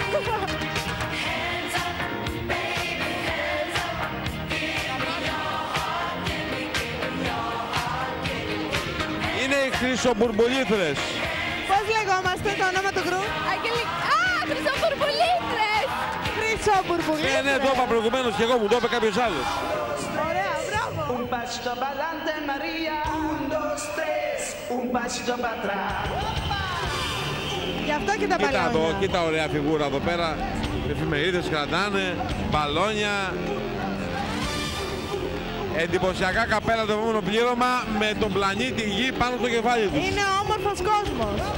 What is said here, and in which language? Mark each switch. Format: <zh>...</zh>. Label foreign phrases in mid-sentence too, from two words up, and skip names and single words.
<el>Είναι οι χρυσομπουρμπουλήθρες. Πώς λεγόμαστε το όνομα του γκρουπ? Χρυσομπουρμπουλήθρες! Χρυσομπουρμπουλήθρες! Ναι, το είπα προηγουμένως και εγώ, μου το είπε κάποιος άλλος. Ωραία, μπράβο!</el> <es>Un pasito pa'lante, María. Un, dos, tres. Un pasito para atrás.</es> <el>Γι' αυτό και τα Κοίτα μπαλόνια. εδώ, κοίτα ωραία φιγούρα εδώ πέρα. Εφημερίδες κρατάνε, μπαλόνια. Εντυπωσιακά καπέλα το επόμενο πλήρωμα με τον πλανήτη Γη πάνω στο κεφάλι τους. Είναι όμορφος κόσμος.</el>